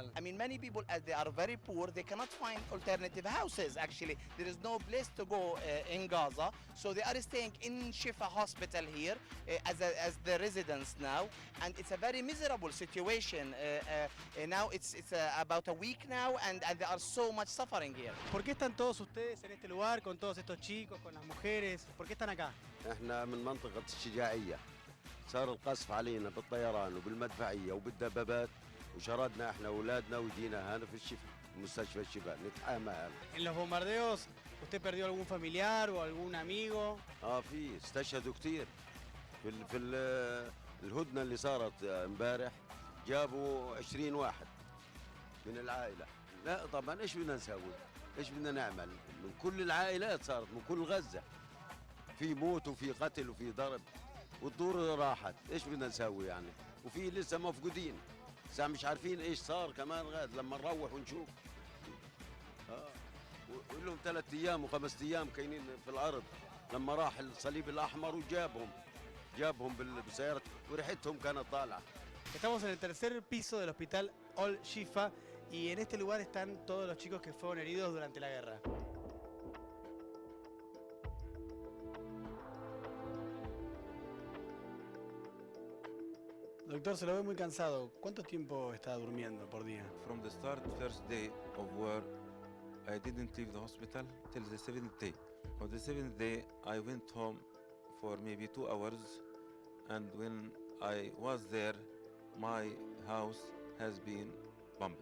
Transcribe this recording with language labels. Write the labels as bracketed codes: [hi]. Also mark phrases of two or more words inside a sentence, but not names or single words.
[en] I mean, many people, as they are very poor, they cannot find alternative houses. Actually, there is no place to go in Gaza, so they are staying in Shifa Hospital here as the residents now, and it's a very miserable situation. Now it's about a week now, and they are so much suffering here. [es] ¿Por qué están todos ustedes en este lugar con todos estos chicos, con las mujeres? ¿Por qué están acá? [ar] احنا من منطقة الشجاعية. صار القصف علينا بالطيران وبالمدفعية وبالدبابات وشردنا احنا اولادنا وجينا هنا في الشفا مستشفى الشفا نتحامى هنا. [es] En los bombardeos, ¿usted perdió algún familiar o algún amigo? [ar] في استشهدوا كتير الهدنة اللي صارت امبارح جابوا 20 واحد من العائلة. لا طبعا ايش بدنا نسوي؟ ايش بدنا نعمل؟ من كل العائلات صارت من كل غزة. في موت وفي قتل وفي ضرب والدور راحت، ايش بدنا نسوي يعني؟ وفي لسه مفقودين، لسه مش عارفين ايش صار كمان غاد لما نروح ونشوف. ولهم 3 ايام و5 ايام كاينين في الارض لما راح الصليب الاحمر جابهم بالسيارة وريحتهم كانت طالعة. [es] Estamos en el tercer piso del hospital Al Shifa y en este lugar están todos los chicos que fueron heridos durante la guerra. Doctor, se lo ve muy cansado. ¿Cuánto tiempo está durmiendo por día? [en] From the first day of war, I didn't leave the hospital till the 7th day. On the 7th day, I went home for maybe 2 hours, and when I was there, my house has been bombed.